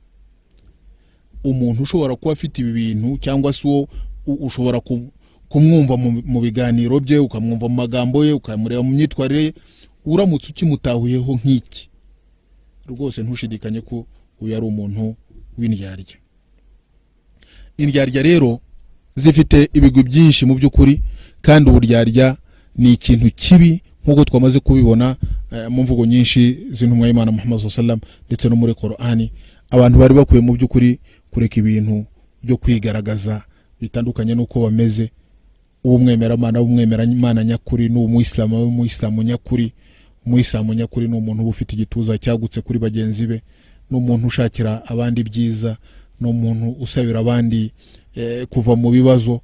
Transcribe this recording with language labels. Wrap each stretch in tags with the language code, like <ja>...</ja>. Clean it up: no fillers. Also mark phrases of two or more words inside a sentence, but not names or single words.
<rw>Umuntu ushobora kuba afite ibi bintu, cyangwa se uwo ushobora kumwumva mu biganiro bye, ukamwumva mu magambo ye, ukamureba mu myitwarire ye, uramutse ukimutahuyeho nk'iki, rwose ntushidikanye ko uyu ari umuntu w'indyarya. Indyarya rero zifite ibigwi byinshi mu by'ukuri, kandi uburyarya ni ikintu kibi nk'uko twamaze kubibona mu mvugo nyinshi z'intumwa y'Imana Muhammad</rw> <ar>صلى الله عليه وسلم</ar> <rw>ndetse no muri Qur'ani. Abantu bari bakwiye mu by'ukuri kureka ibintu byo kwigaragaza bitandukanye n'uko bameze. Umwemeramana nyakuri ni umuyisilamu nyakuri. Umuyisilamu nyakuri ni umuntu ufite igituza cyagutse kuri bagenzi be, ni umuntu ushakira abandi byiza, ni umuntu usabira abandi kuva mu bibazo.</rw>